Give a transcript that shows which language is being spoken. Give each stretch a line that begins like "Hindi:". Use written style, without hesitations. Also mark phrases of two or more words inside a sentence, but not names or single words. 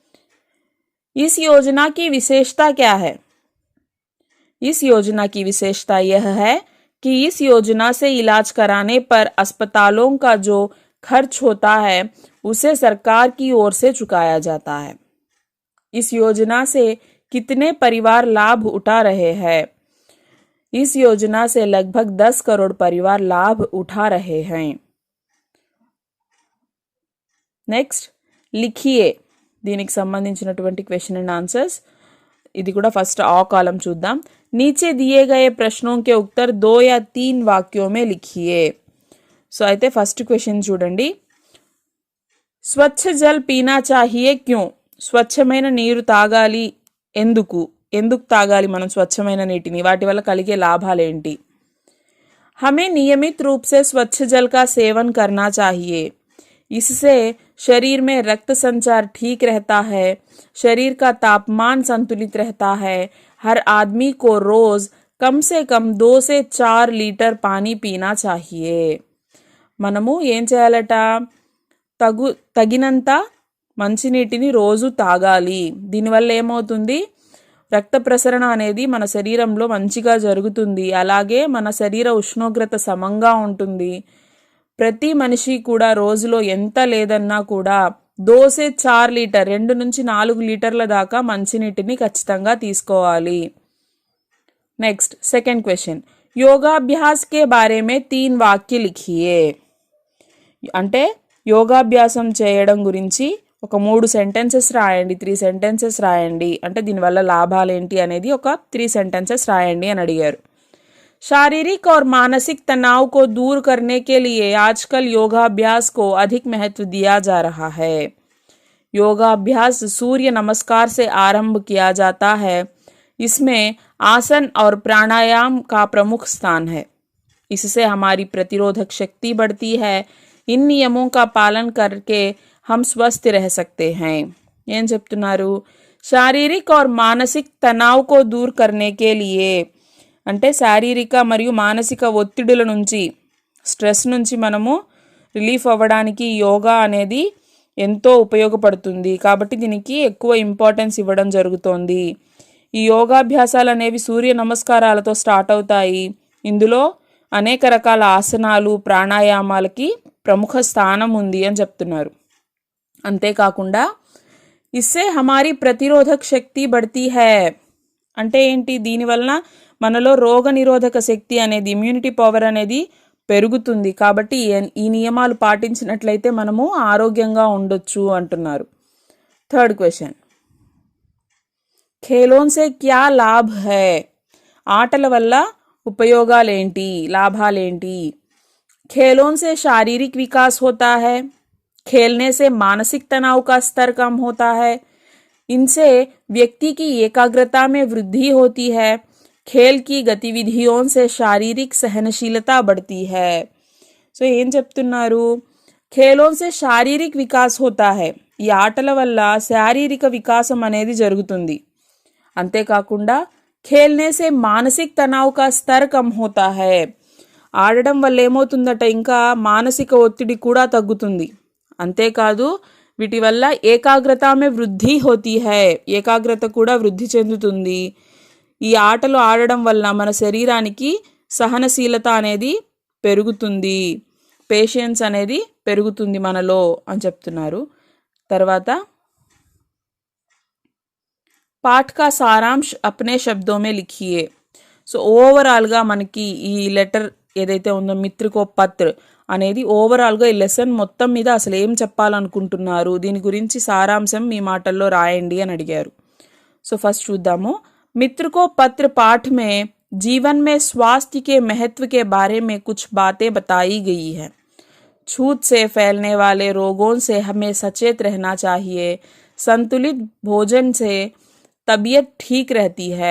Hindi: इस योजना की विशेषता क्या है? इस योजना की विशेषता यह है कि इस योजना से इलाज कराने पर अस्पतालों का जो खर्च होता है उसे सरकार की ओर से चुकाया जाता है। इस योजना से कितने परिवार लाभ उठा रहे हैं? इस योजना से लगभग 10 करोड़ परिवार लाभ उठा रहे हैं।
Telugu: నెక్స్ట్, లిఖియే, దీనికి సంబంధించినటువంటి
English: question and answers.
Telugu: ఇది కూడా ఫస్ట్ ఆ కాలం చూద్దాం.
Hindi: नीचे दिए गए प्रश्नों के उत्तर 2 या 3 वाक्यों में लिखिए.
Telugu: సో అయితే
English: first question
Telugu: చూడండి,
Hindi: स्वच्छ जल पीना चाहिए क्यों?
Telugu: స్వచ్ఛమైన నీరు తాగాలి ఎందుకు? ఎందుకు తాగాలి మనం స్వచ్ఛమైన నీటిని? వాటి వల్ల కలిగే లాభాలేంటి?
Hindi: हमें नियमित रूप से स्वच्छ जल का सेवन करना चाहिए। इससे शरीर में रक्त संचार ठीक रहता है, शरीर का तापमान संतुलित रहता है। हर आदमी को रोज कम से कम 2 से 4 లీటర్ पानी पीना चाहिए.
Telugu: మనము ఏం చేయాలట, తగినంత మంచినీటిని రోజు తాగాలి. దీనివల్ల ఏమవుతుంది, రక్త ప్రసరణ అనేది మన శరీరంలో మంచిగా జరుగుతుంది. అలాగే మన శరీర ఉష్ణోగ్రత సమంగా ఉంటుంది. ప్రతి మనిషి కూడా రోజులో ఎంత లేదన్నా కూడా 2 से 4 లీటర్ 2 నుంచి 4 లీటర్ల దాకా మంచినీటిని ఖచ్చితంగా తీసుకోవాలి.
English: next second question,
Hindi: योगाभ्यास के बारे में 3 वाक्य लिखिए.
Telugu: అంటే యోగాభ్యాసం చేయడం గురించి ఒక 3 సెంటెన్సెస్ రాయండి, 3 సెంటెన్సెస్ రాయండి. అంటే దీనివల్ల లాభాలు ఏంటి అనేది ఒక 3 సెంటెన్సెస్ రాయండి అని అడిగారు.
Hindi: शारीरिक और मानसिक तनाव को दूर करने के लिए आजकल योगाभ्यास को अधिक महत्व दिया जा रहा है. योगाभ्यास सूर्य नमस्कार से आरंभ किया जाता है. इसमें आसन और प्राणायाम का प्रमुख स्थान है. इससे हमारी प्रतिरोधक शक्ति बढ़ती है. इन नियमों का पालन करके हम स्वस्थ रह सकते हैं.
Telugu: ఏం చెప్తున్నారు,
Hindi: शारीरिक और मानसिक तनाव को दूर करने के लिए
Telugu: అంటే శారీరక మరియు మానసిక ఒత్తిడుల నుంచి, స్ట్రెస్ నుంచి మనము రిలీఫ్ అవ్వడానికి యోగా అనేది ఎంతో ఉపయోగపడుతుంది. కాబట్టి దీనికి ఎక్కువ ఇంపార్టెన్స్ ఇవ్వడం జరుగుతోంది. ఈ యోగాభ్యాసాలు అనేవి సూర్య నమస్కారాలతో స్టార్ట్ అవుతాయి. ఇందులో అనేక రకాల ఆసనాలు, ప్రాణాయామాలకి ప్రముఖ స్థానం ఉంది అని చెప్తున్నారు. అంతేకాకుండా
Hindi: इससे हमारी प्रतिरोधक शक्ति बढ़ती है.
Telugu: అంటే ఏంటి, దీనివలన మనలో రోగ నిరోధక శక్తి అనేది,
English: immunity power
Telugu: అనేది పెరుగుతుంది. కాబట్టి ఈ నియమాలు పాటించినట్లయితే మనము ఆరోగ్యంగా ఉండొచ్చు అంటున్నారు.
English: third question,
Hindi: खेलों से क्या लाभ है.
Telugu: ఆటల వల్ల ఉపయోగాలేంటి, లాభాలేంటి.
Hindi: खेलों से शारीरिक विकास होता है. खेलने से मानसिक तनाव का स्तर कम होता है. इनसे व्यक्ति की एकाग्रता में वृद्धि होती है. खेल की गतिविधियों से शारीरिक सहनशीलता बढ़ती है.
Telugu: సో ఏం చెప్తున్నారు,
Hindi: खेलों से शारीरिक विकास होता है.
Telugu: ఈ ఆటల వల్ల శారీరక వికాసం అనేది జరుగుతుంది. అంతేకాకుండా
Hindi: खेलने से मानसिक तनाव का स्तर कम होता है.
Telugu: ఆడడం వల్ల ఏమవుతుందట, ఇంకా మానసిక ఒత్తిడి కూడా తగ్గుతుంది. అంతేకాదు వీటి వల్ల
Hindi: एकाग्रता में वृद्धि होती है.
Telugu: ఏకాగ్రత కూడా వృద్ధి చెందుతుంది. ఈ ఆటలు ఆడడం వల్ల మన శరీరానికి సహనశీలత అనేది పెరుగుతుంది, పేషెన్స్ అనేది పెరుగుతుంది మనలో అని చెప్తున్నారు. తర్వాత
Hindi: पाठ का सारांश अपने शब्दों में लिखिए.
Telugu: సో ఓవరాల్గా మనకి ఈ లెటర్ ఏదైతే ఉందో మిత్రకో పత్ర అనేది ఓవరాల్గా ఈ లెసన్ మొత్తం మీద అసలు ఏం చెప్పాలనుకుంటున్నారు, దీని గురించి సారాంశం మీ మాటల్లో రాయండి అని అడిగారు. సో ఫస్ట్ చూద్దాము.
Hindi: मित्र को पत्र पाठ में जीवन में स्वास्थ्य के महत्व के बारे में कुछ बातें बताई गई है. छूत से फैलने वाले रोगों से हमें सचेत रहना चाहिए. संतुलित भोजन से तबीयत ठीक रहती है.